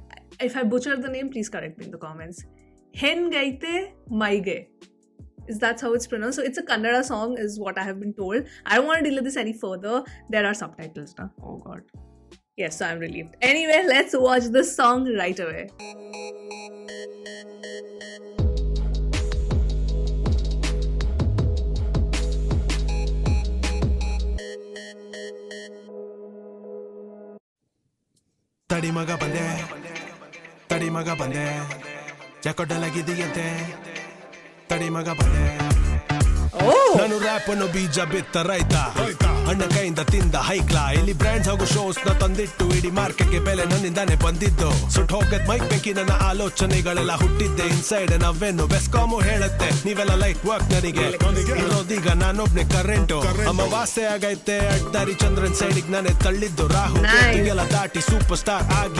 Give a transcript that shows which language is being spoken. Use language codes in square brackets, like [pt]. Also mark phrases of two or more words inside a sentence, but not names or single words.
[en] If I butcher the name, please correct me in the comments. [kn] ಏನ್ ಗೈತೆ ಮೈಗೆ. [en] Is that how it's pronounced? So it's a Kannada song, is what I have been told. I don't want to delay this any further. There are subtitles now. Oh god. Yes, so I'm relieved. Anyway, let's watch this song right away. [kn] ತಡಿ ಮಗ ಬಂದೆ, ಜಾಕೊಡಲಾಗಿದಿಯಂತೆ. ತಡಿ ಮಗ ಬಂದೆ. ನಾನು ರ್ಯಾಪ್ ಅನ್ನೋ ಬೀಜ ಬಿತ್ತ ರೈತ ಅಣ್ಣ ಕೈಯಿಂದ ತಿಂದ ಹೈಕ್ಲಾ ಇಲ್ಲಿ ಬ್ರ್ಯಾಂಡ್ಸ್ ಹಾಗೂ ಶೋಸ್ ನ ತಂದಿಟ್ಟು ಇಡೀ ಮಾರ್ಕೆಟ್ಗೆ ಬೆಲೆ ನನ್ನಿಂದಾನೆ ಬಂದಿದ್ದು ಸುಟ್ ಹೋಗದ್ ಮೈಕ್ ಬೆಂಕಿ ನನ್ನ ಆಲೋಚನೆಗಳೆಲ್ಲ ಹುಟ್ಟಿದ್ದೆ ಇನ್ಸೈಡ್ ನಾವೇನು ಬೆಸ್ಕಾಮು ಹೇಳುತ್ತೆ ನೀವೆಲ್ಲ [en] light work [kn] ನನಗೆ ಇರೋದೀಗ ನಾನೊಬ್ನೆ ಕರೆಂಟು ಅಮಾವಾಸ್ಯೆ ಆಗೈತೆ ಅಡ್ಡಾರಿ ಚಂದ್ರನ್ ಸೈಡಿಗೆ ನಾನೇ ತಳ್ಳಿದ್ದು ರಾಹು ಕೇತುಗೆಲ್ಲ ದಾಟಿ [en] super star [kn] ಆಗಿ